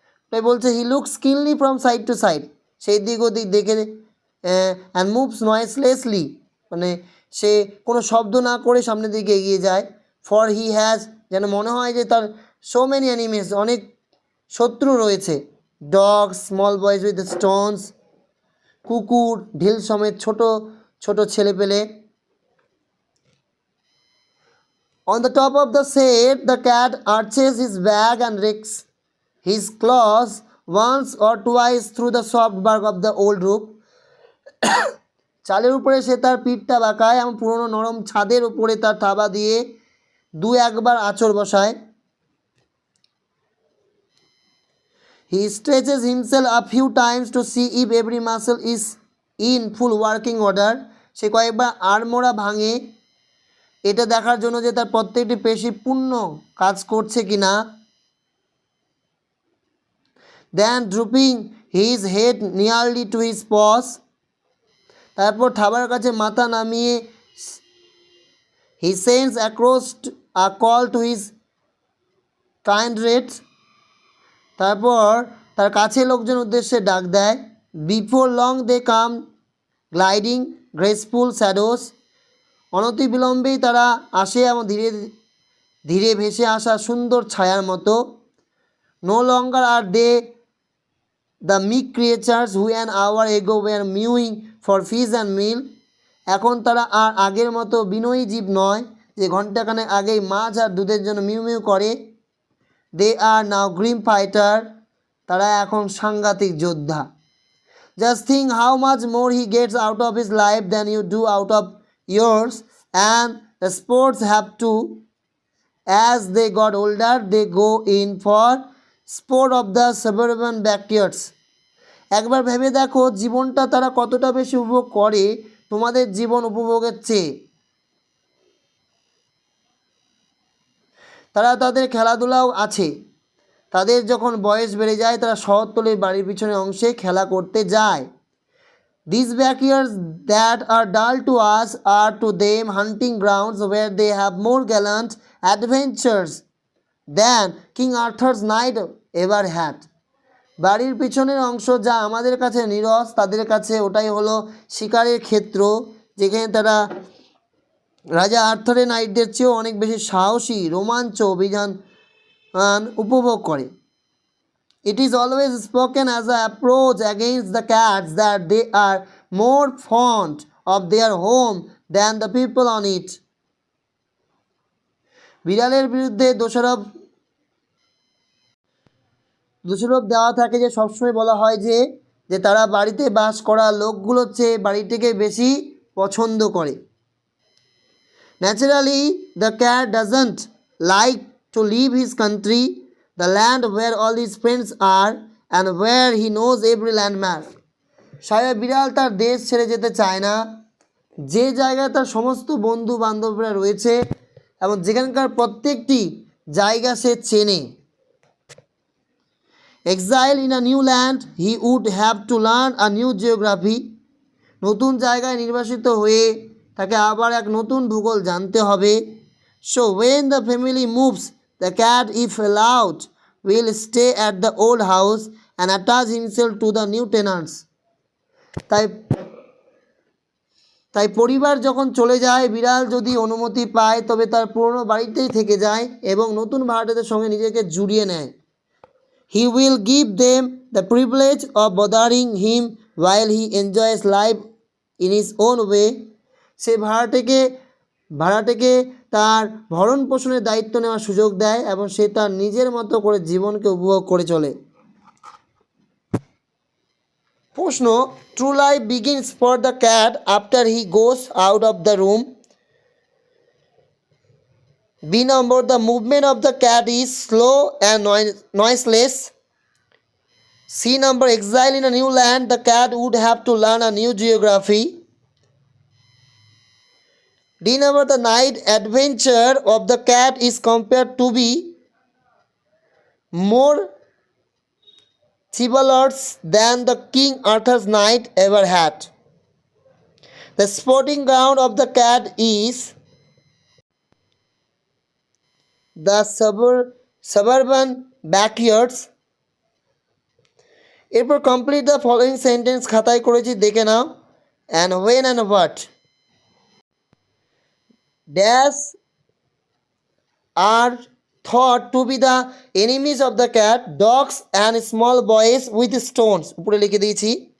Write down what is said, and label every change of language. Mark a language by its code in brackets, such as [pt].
[bn] তাই বলছে [en] he looks keenly from side to side, [bn] সেই দিক ওদিক দেখে, [en] and moves noiselessly, [bn] মানে সে কোনো শব্দ না করে সামনের দিকে এগিয়ে যায়, [en] for he has, [bn] যেন মনে হয় যে তার [en] so many enemies, [bn] অনেক শত্রু রয়েছে, [en] dog, small boys with stones, [bn] কুকুর, ঢিল সমেত ছোট ছোট ছেলে পেলে। [en] On the top of the set, the cat arches his back and rakes his claws once or twice through the soft bark of the old roof. [bn] চালের উপরে সে তার পিঠটা বাঁকায় এবং পুরনো নরম ছাদের উপরে তার থাবা দিয়ে দু একবার আঁচড় বসায়। [en] He stretches himself a few times to see if every muscle is in full working order. [bn] সে কয়েকবার আড়মোড়া ভাঙে এটা দেখার জন্য যে তার প্রত্যেকটি পেশি পূর্ণ কাজ করছে কিনা। [en] then drooping his head nearly to his paws, [bn] তারপর থাবার কাছে মাথা নামিয়ে [en] he sends across a call to his kindred, [bn] তারপর তার কাছে লোকজন উদ্দেশ্যে ডাক দেয়। [en] before long they come gliding graceful shadows, [bn] অনতিবিলম্বেই তারা আসে এবং ধীরে ধীরে ভেসে আসা সুন্দর ছায়ার মতো। [en] no longer are they the meek creatures who an hour ago were mewing for fish and milk, [bn] এখন তারা আর আগের মতো বিনয়ী জীব নয় যে ঘণ্টাখানেক আগেই মাছ আর দুধের জন্য মিউ মিউ করে। [en] they are now grim fighter, [bn] তারা এখন সাংঘাতিক যোদ্ধা। [en] Just think how much more he gets out of his life than you do out of yours, and the sports have to, as they got older they go in for sport of the suburban backyards. [bn] একবার ভেবে দেখো জীবনটা তারা কতটা বেশি উপভোগ করে তোমাদের জীবন উপভোগের চেয়ে। তারা তাদের খেলাধুলাও আছে, তাদের যখন বয়স বেড়ে যায় তারা শহরতলির বাড়ির পিছনের অংশে খেলা করতে যায়। [en] These backyards that are dull to us are to them hunting grounds where they have more gallant adventures than King Arthur's knight ever had. [bn] বাড়ির পিছনের অংশ যা আমাদের কাছে নীরস, তাদের কাছে ওটাই হলো শিকারের ক্ষেত্র, যেখানে তারা রাজা আর্থারের নাইটদের চেয়েও অনেক বেশি সাহসী রোমাঞ্চ অভিযান উপভোগ করে। [en] It is always spoken as an approach against the cats that they are more fond of their home than the people on it. [bn] বিড়ালের বিরুদ্ধে দোষারোপ দেওয়া থাকে যে সবসময় বলা হয় যে যে তারা বাড়িতে বাস করা লোকগুলোর চেয়ে বাড়িটিকে বেশি পছন্দ করে। [en] Naturally, the cat doesn't like to leave his country, the land where all his friends are and where he knows every landmark. [bn] সাহেব বিড়াল তার দেশ ছেড়ে যেতে চায় না, যে জায়গায় তার সমস্ত বন্ধু বান্ধবরা রয়েছে এবং যেখানকার প্রত্যেকটি জায়গা সে চেনে। [en] Exile in a new land, he would have to learn a new geography. [bn] নতুন জায়গায় নির্বাসিত হয়ে তাকে আবার এক নতুন ভূগোল জানতে হবে। [en] So when the family moves, the cat, if allowed, will stay at the old house and attach himself to the new tenants. [bn] তাই পরিবার যখন চলে যায়, বিড়াল যদি অনুমতি পায় তবে তার পুরনো বাড়িতেই থেকে যায় এবং নতুন ভাড়াটেদের সঙ্গে নিজেকে জুড়িয়ে নেয়। [en] He will give them the privilege of bothering him while he enjoys life in his own way. [bn] সে ভাড়াটেকে তার ভরণ পোষণের দায়িত্ব নেওয়ার সুযোগ দেয় এবং সে তার নিজের মতো করে জীবনকে উপভোগ করে চলে। [en] প্রশ্ন, true life begins for the cat after he goes out of the room. B number, the movement of the cat is slow and noiseless. C number, exile in a new land, the cat would have to learn a new geography. D number, the night adventure of the cat is compared to be more chivalrous than the King Arthur's knight ever had. The sporting ground of the cat is the suburban backyards. [bn] এরপর [en] complete the following sentence [bn] খাতায় করেছি, দেখে নাও। [en] and when and what dash are thought to be the enemies of the cat, dogs and small boys with stones, [bn] উপরে লিখে দিয়েছি।